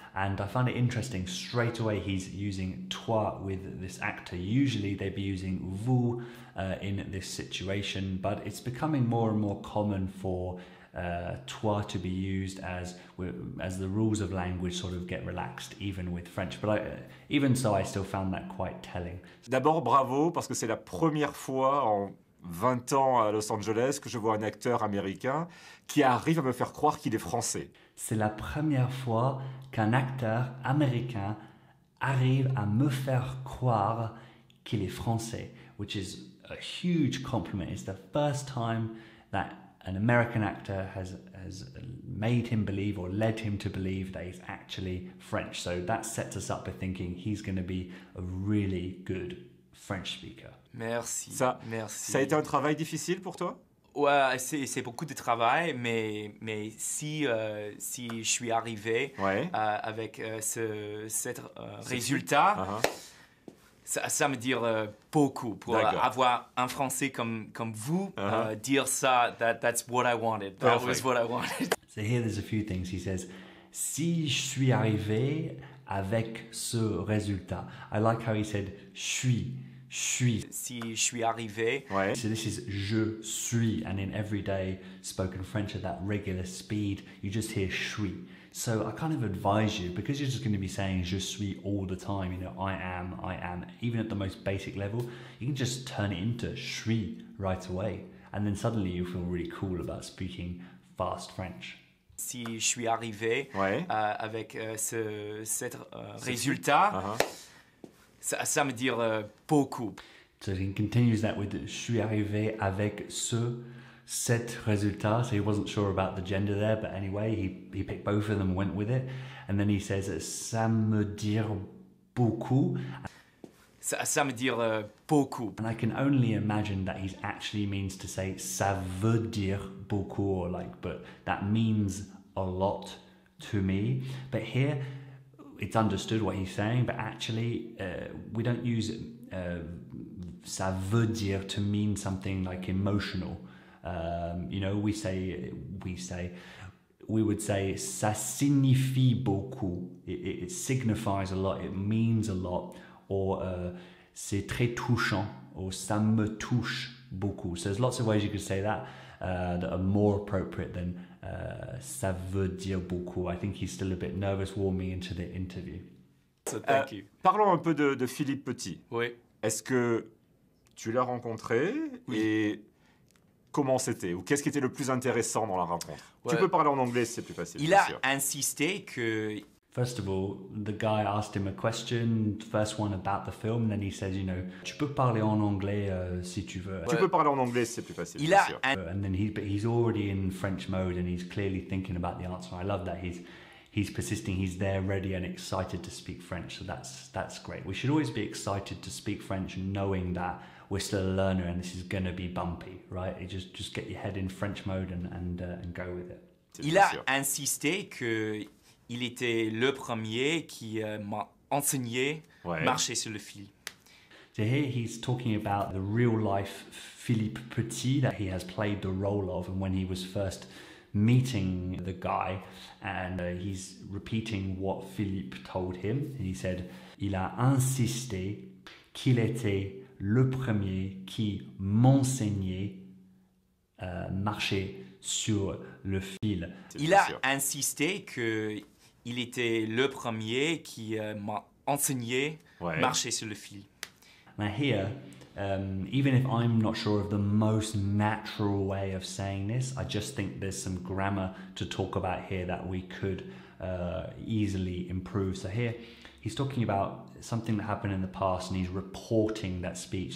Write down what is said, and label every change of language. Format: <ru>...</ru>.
<en>And I found it interesting, straight away he's using toi with this actor. Usually they'd be using vous in this situation, but it's becoming more and more common for toi to be used as the rules of language sort of get relaxed, even with French. But even so, I still found that quite telling.</en> <fr>D'abord, bravo, parce que c'est la première fois en 20 ans à Los Angeles que je vois un acteur américain qui arrive à me faire croire qu'il est français. C'est la première fois qu'un acteur américain arrive à me faire croire qu'il est français,</fr> <en>which is a huge compliment. It's the first time that an American actor has made him believe or led him to believe that he's actually French. So that sets us up by thinking he's going to be a really good French speaker.</en> <fr>Merci. Ça a été un travail difficile pour toi? Ouais, c'est beaucoup de travail, mais si je suis arrivé avec cet résultat, ça me dit beaucoup pour avoir un Français comme vous dire ça.</fr> <en>That's what I wanted. That was what I wanted. So here there's a few things. He says,</en> <fr>si je suis arrivé avec ce résultat.</fr> <en>I like how he said suis. Si</en> <fr>je suis arrivé.</fr> <en>So this is je suis, and in everyday spoken French at that regular speed, you just hear suis. So I kind of advise you, because you're just going to be saying je suis all the time, you know, I am, even at the most basic level, you can just turn it into suis right away. And then suddenly you feel really cool about speaking fast French.</en> <fr>Si je suis arrivé avec cet résultat, Ça veut dire beaucoup.</fr> <en>So he continues that with</en> <fr>je suis arrivé avec cet résultat.</fr> <en>So he wasn't sure about the gender there, but anyway, he picked both of them and went with it. And then he says,</en> <fr>ça me dire beaucoup. Ça veut dire beaucoup.</fr> <en>And I can only imagine that he actually means to say</en> <fr>ça veut dire beaucoup,</fr> <en>or like, but that means a lot to me. But here, it's understood what he's saying, but actually, we don't use</en> <fr>ça veut dire</fr> <en>to mean something like emotional. You know, we would say</en> <fr>ça signifie beaucoup.</fr> <en>It signifies a lot. It means a lot. Or</en> <fr>c'est très touchant. Or ça me touche beaucoup.</fr> <en>So there's lots of ways you could say that that are more appropriate than</en> <fr>ça veut dire beaucoup.</fr> <en>I think he's still a bit nervous warming into the interview. So thank you.</en> <fr>Parlons un peu de Philippe Petit. Oui. Est-ce que tu l'as rencontré? Oui. Et comment c'était? Ou qu'est-ce qui était le plus intéressant dans la rencontre? Tu peux parler en anglais si c'est plus facile. Il a insisté que...</fr> <en>First of all, the guy asked him a question, first one about the film, and then he says, you know,</en> <fr>tu peux parler en anglais si tu veux. Tu peux parler en anglais si c'est plus facile. Il a</fr> <en>and then he's already in French mode and he's clearly thinking about the answer. I love that he's persisting, he's there ready and excited to speak French. So that's great. We should always be excited to speak French knowing that we're still a learner and this is going to be bumpy, right? You just get your head in French mode and go with it.</en> <fr>Il a insisté que il était le premier qui m'a enseigné marcher sur le fil.</fr> <en>So here he's talking about the real life Philippe Petit that he has played the role of, and when he was first meeting the guy, and he's repeating what Philippe told him. And he said,</en> <fr>il a insisté qu'il était le premier qui m'enseignait marcher sur le fil. Il a insisté que il était le premier qui m'a enseigné marcher sur le fil.</fr> <en>Now here, even if I'm not sure of the most natural way of saying this, I just think there's some grammar to talk about here that we could easily improve. So here, he's talking about something that happened in the past and he's reporting that speech.</en>